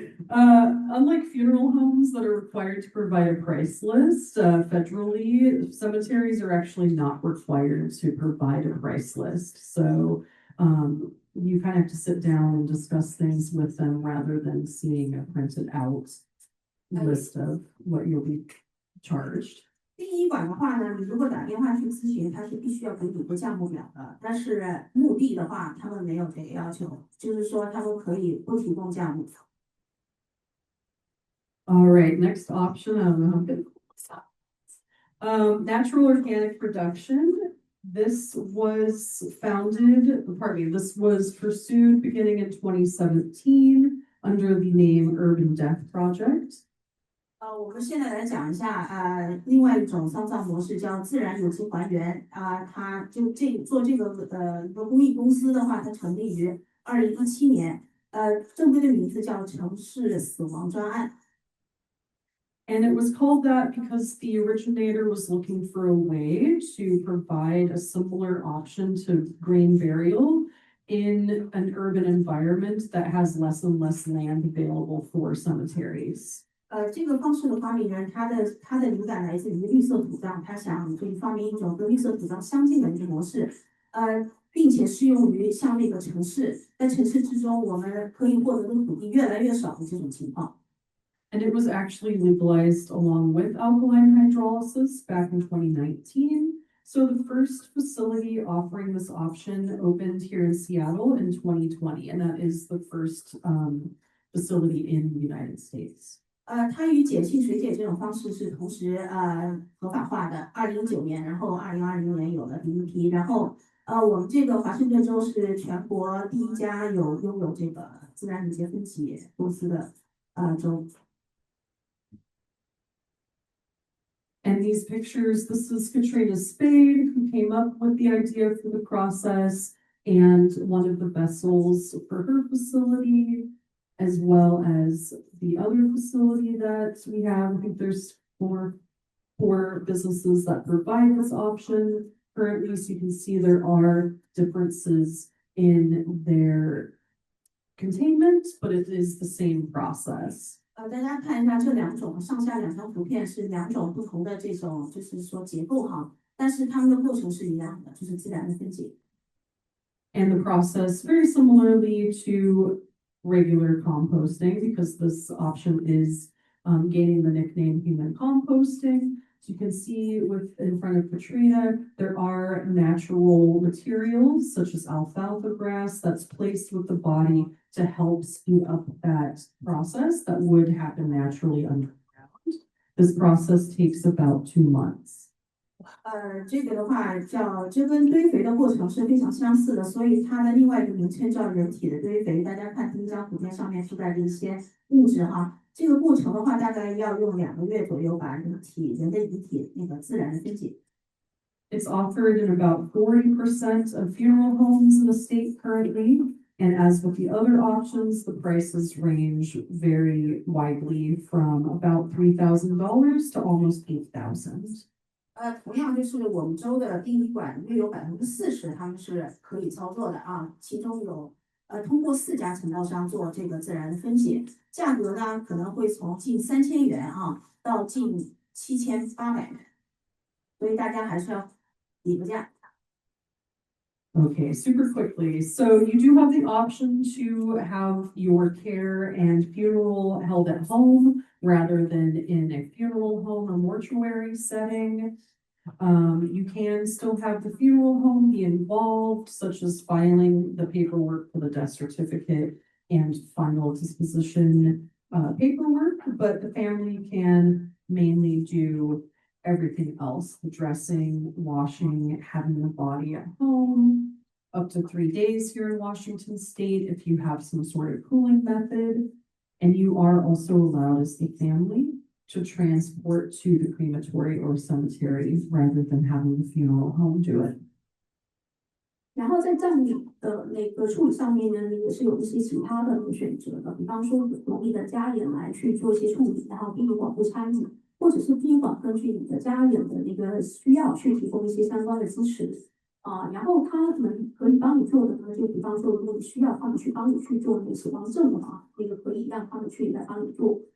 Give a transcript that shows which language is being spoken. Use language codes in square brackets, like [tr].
[en] Unlike funeral homes that are required to provide a price list, federally, cemeteries are actually not required to provide a price list. So you kind of have to sit down and discuss things with them rather than seeing a printed out list of what you'll be charged. [zh] 殡仪馆的话呢，你如果打电话去咨询，他是必须要给你个价目表的。但是墓地的话，他们没有这个要求，就是说他们可以不提供价目表。 [en] All right, next option. I don't know how good. Natural organic production. This was this was pursued beginning in 2017 under the name Urban Death Project. [zh] 我们现在来讲一下，另外一种丧葬模式叫自然有机还原它就做这个一个公益公司的话，它成立于2017年，正规的名字叫城市死亡专案。 [en] And it was called that because the originator was looking for a way to provide a similar option to grain burial in an urban environment that has less and less land available for cemeteries. [zh] 这个方式的发明人，他的灵感来自于绿色土葬，他想可以发明一种跟绿色土葬相近的一个模式，并且适用于像那个城市，在城市之中，我们可以获得的土地越来越少的这种情况。 [en] And it was actually legalized along with alkaline hydrolysis back in 2019. So the first facility offering this option opened here in Seattle in 2020, and that is the first facility in the United States. [zh] 它与碱性水解这种方式是同时合法化的，2019年，然后2020年有了第一批，然后我们这个华盛顿州是全国第一家拥有这个自然有机分解公司的州。 [en] And these pictures, this is Katrina Spade, who came up with the idea for the process and one of the vessels for her facility, as well as the other facility that we have. I think there's four businesses that provide this option currently. So you can see there are differences in their containment, but it is the same process. [zh] 大家看一下这两种上下两张图片是两种不同的这种，就是说结构哈，但是它们的过程是一样的，就是自然的分解。 [en] And the process very similarly to regular composting because this option is gaining the nickname human composting. So you can see in front of Katrina, there are natural materials such as alfalfa grass that's placed with the body to help speed up that process that would happen naturally underground. This process takes about 2 months. [zh] 这个的话这跟堆肥的过程是非常相似的，所以它的另外一个名称叫人体的堆肥。大家看丁香图片上面附带的一些物质哈，这个过程的话大概要用2个月左右把人的遗体那个自然的分解。 [en] It's offered in about 40% of funeral homes in the state currently. And as with the other options, the prices range very widely from about $3,000 to almost $8,000. [zh] 同样就是我们州的殡仪馆约有40%他们是可以操作的啊，其中有通过4家承包商做这个自然的分解，价格呢可能会从近3000元啊到近7800元，所以大家还是要比个价。 [en] Okay, super quickly. So you do have the option to have your care and funeral held at home rather than in a funeral home or mortuary setting. You can still have the funeral home be involved, such as filing the paperwork for the death certificate and final disposition paperwork, but the family can mainly do everything else, the dressing, washing, having the body at home, up to 3 days here in Washington State if you have some sort of cooling method. And you are also allowed as the family to transport to the crematory or cemetery rather than having the funeral home do it. [zh] 然后在葬礼的那个处理上面呢，也是有一些其他的选择的，比方说由你的家人来去做一些处理，然后殡仪馆不参与，或者是殡仪馆根据你的家人的那个需要去提供一些相关的支持啊，然后他们可以帮你做的呢，就比方说如果你需要他们去帮你去做那个死亡证的话，那个可以让他们去来帮你做。